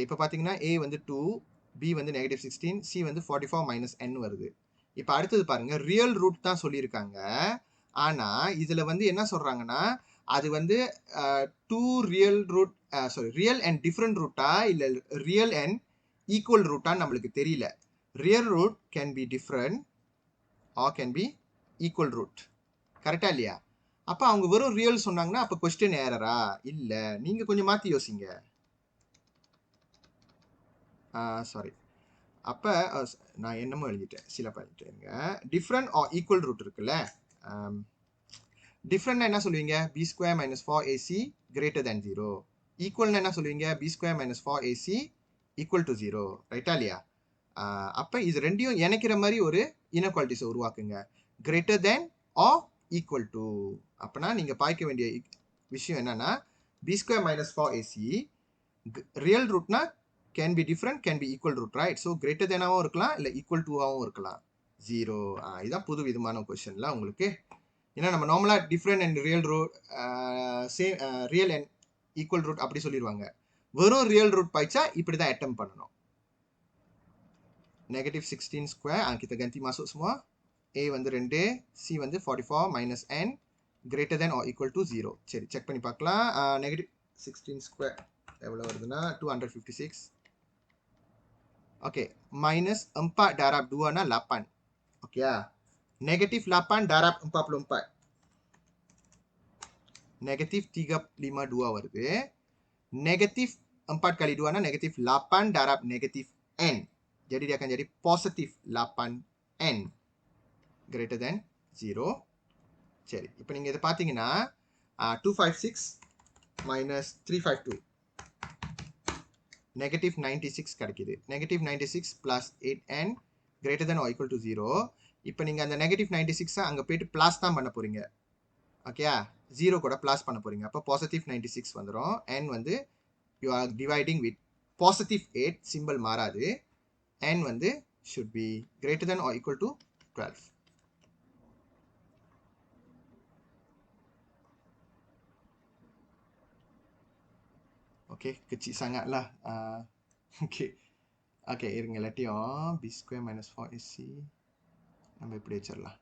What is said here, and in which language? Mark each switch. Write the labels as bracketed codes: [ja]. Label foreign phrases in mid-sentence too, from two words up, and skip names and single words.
[ta] இப்போ பார்த்தீங்கன்னா ஏ வந்து 2, பி வந்து -16, சி வந்து 44 மைனஸ் n வருது. இப்போ அடுத்தது பாருங்க, [en] real root [ta] தான் சொல்லியிருக்காங்க. ஆனால் இதில் வந்து என்ன சொல்கிறாங்கன்னா அது வந்து [en] two real root, [ta] சாரி, [en] real and different [ta] ரூட்டா இல்லை [en] real and equal [ta] ரூட்டான்னு நம்மளுக்கு தெரியல. [en] Real root can be different or can be equal root. [ta] கரெக்டா இல்லையா? அப்போ அவங்க வெறும் ரியல் சொன்னாங்கன்னா அப்போ [en] question errora? [ta] இல்லை, நீங்கள் கொஞ்சம் மாற்றி யோசிங்க. சாரி, அப்போ நான் என்னமோ எழுதிட்டேன், சில பண்ணிட்டேங்க. [en] different or equal root [ta] இருக்குல்ல, டிஃப்ரெண்ட்னா என்ன சொல்லுவீங்க? [en] b square minus 4ac greater than 0. [ta] ஈக்குவல்னா என்ன சொல்லுவீங்க? [en] b square minus 4ac equal to 0. righta இல்லையா? [ta] அப்போ இது ரெண்டையும் இணைக்கிற மாதிரி ஒரு இனக்வாலிட்டிஸை உருவாக்குங்க. [en] greater than or equal to. [ta] அப்போனா நீங்கள் பார்க்க வேண்டிய விஷயம் என்னன்னா, [en] b square minus 4ac real rootna can be different, can be equal root, right? [ta] ஸோ [en] greater thanaagavum [ta] இருக்கலாம், இல்லை [en] equal toaagavum [ta] இருக்கலாம். 0. இதுதான் புது விதமான கொஸ்டின்ல உங்களுக்கு. ஏன்னா நம்ம நார்மலாக [en] different and real root, real and equal root [ta] அப்படி சொல்லிடுவாங்க. வெறும் [en] real root [ta] பாய்ச்சா இப்படி தான் அட்டெம்ப் பண்ணணும். -16 ஸ்கொயர், [ms] kita ganti masuk semua. [en] A வந்து 2, C வந்து 44 minus n greater than or equal to 0. [ta] சரி, செக் பண்ணி பார்க்கலாம். -16 ஸ்கொயர் எவ்வளோ வருதுன்னா 256. [ms] ஓகே, minus 4 darab 2 na 8. ஓகே, -8 darab 44. [ta] -352 வருது. [ms] -4 kali 2 na -8 darab -n. Jadi dia akan jadi positif 8n [en] greater than [ms] 0. [ta] சரி, இப்போ நீங்கள் இதை பார்த்தீங்கன்னா 256 minus 352 -96 கிடைக்குது. [en] -96 plus 8n greater than or equal to 0. [ta] இப்போ நீங்கள் அந்த -96 அங்கே போயிட்டு ப்ளஸ் தான் பண்ண போகிறீங்க. ஓகேயா, 0 கூட ப்ளஸ் பண்ண போகிறீங்க. அப்போ +96 வந்துடும். [en] n வந்து you are dividing with +8, simple மாறாது. n வந்து should be greater than or equal to 12. [ta] ஓகே, [ms] kecil sangat lah. [ta] Okay. ஓகே, இருங்க, எல்லாத்தையும் b square minus 4ac நம்ம இப்படி வச்சிடலாம்.